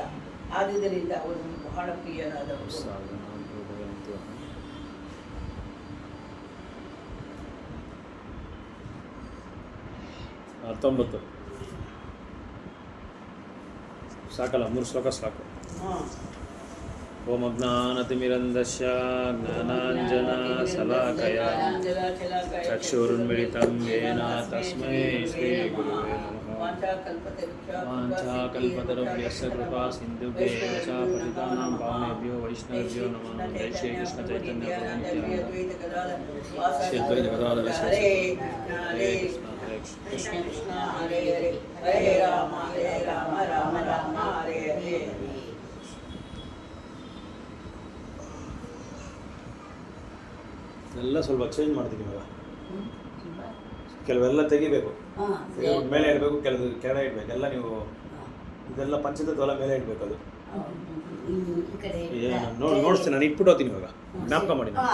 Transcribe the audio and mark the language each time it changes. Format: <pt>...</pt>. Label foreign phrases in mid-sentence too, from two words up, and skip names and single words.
<kn>ಆದುದರಿಂದ ಅವರು ಬಹಳ ಪ್ರಿಯರಾದವರು. 19 ಸಾಕಲ್ಲ, 3 ಶ್ಲೋಕ ಸಾಕು.</kn> <sa>ಓಂ ಅಜ್ಞಾನತಿಮಿರಂಧಸ್ಯ ಜ್ಞಾನಾಂಜನಶಲಾಕಯ ಚಕ್ಷುರುನ್ಮಿಲಿತಂ ಯೇನ ತಸ್ಮೈ ಶ್ರೀಗುರುವೇ ನಮಃ. ವಾಂಛಾಕಲ್ಪತರುಭ್ಯಶ್ಚ ಕೃಪಾ ಸಿಂಧುಭ್ಯಶ್ಚ ಪತಿತಾನಾಂ ಪಾವನೇಭ್ಯೋ ವೈಷ್ಣವೇಭ್ಯೋ ನಮೋ ನಮಃ. ಜೈ ಶ್ರೀ ಕೃಷ್ಣ ಚೈತನ್ಯ ಪ್ರಭು ನಿತ್ಯಾನಂದ ಶ್ರೀ ಅದ್ವೈತ ಗದಾಧರ ಶ್ರೀ ಹರೇ ಕೃಷ್ಣ ಕೃಷ್ಣ ಕೃಷ್ಣ ಹರೇ ಹರೇ ಹರೇ ರಾಮ ರಾಮ ರಾಮ ಹರೇ ಹರೇ.</sa> <kn>ಎಲ್ಲ ಸ್ವಲ್ಪ ಚೇಂಜ್ ಮಾಡ್ತೀನಿ ಇವಾಗ. ಕೆಲವೆಲ್ಲ ತೆಗಿಬೇಕು, ಮೇಲೆ ಇಡಬೇಕು, ಕೆಲವು ಕೆಳಗೆ ಇಡಬೇಕು. ಎಲ್ಲ ನೀವು ಇದೆಲ್ಲ ಪಂಚತತ್ವ ಮೇಲೆ ಇಡಬೇಕು. ಅದು ನೋಡಿಸ್ತೀನಿ, ನಾನು ಇಟ್ಬಿಟ್ಟು ಹೋಗ್ತೀನಿ ಇವಾಗ, ಜ್ಞಾಪಕ ಮಾಡಿ.</kn>